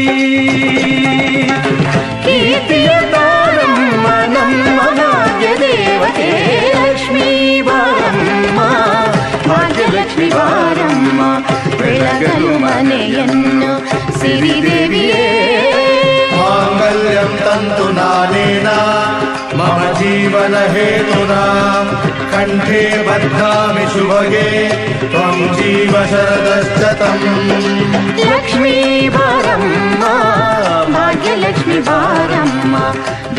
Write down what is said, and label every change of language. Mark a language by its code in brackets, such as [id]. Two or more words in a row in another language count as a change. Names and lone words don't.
[kn] ಕೀರ್ತಿಯ ತಾರಮ್ಮ ನಮ್ಮ ಭಾಗ್ಯ ದೇವತೆ ಲಕ್ಷ್ಮೀ ಬಾರಮ್ಮ. ಭಾಗ್ಯಲಕ್ಷ್ಮಿ ಬಾರಮ್ಮ, ಬೆಳಗಲು ಮನೆಯನ್ನು ಸಿರಿದೇವಿಯೇ. [sa] मांगल्यं तन्तु नानेन मम जीवन हेतुना, कंठे बध्नामि शुभगे त्वं जीव शरदश्शतम्. [kn] ಲಕ್ಷ್ಮೀ ಬಾರಮ್ಮ ಭಾಗ್ಯಲಕ್ಷ್ಮಿ ಬಾರಮ್ಮ